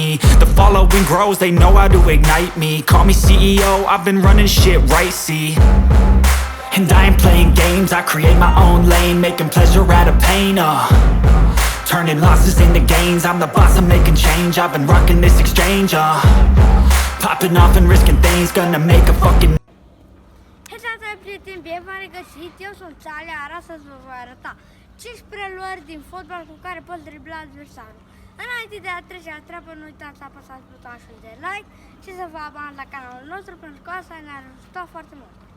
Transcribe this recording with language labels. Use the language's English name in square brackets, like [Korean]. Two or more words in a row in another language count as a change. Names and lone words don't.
[English] The following grows, they know how to ignite me. Call me CEO, I've been running shit right, see. And I ain't playing games, I create my own lane, making pleasure out of pain, turning losses into gains. I'm the boss, I'm making change. I've been rocking this exchange, popping off and risking things. Gonna make a fucking... [Romanian] Hei, salutare prieteni, bine v-am regăsit. Eu sunt Țale, iar astăzi vă voi arăta 5 preluări din fotbal cu care poți dribla adversarul. Înainte de a trece la treabă, nu uitați să apăsați butonul de like și să vă abonați la canalul nostru, pentru că asta ne-ar ajuta foarte mult.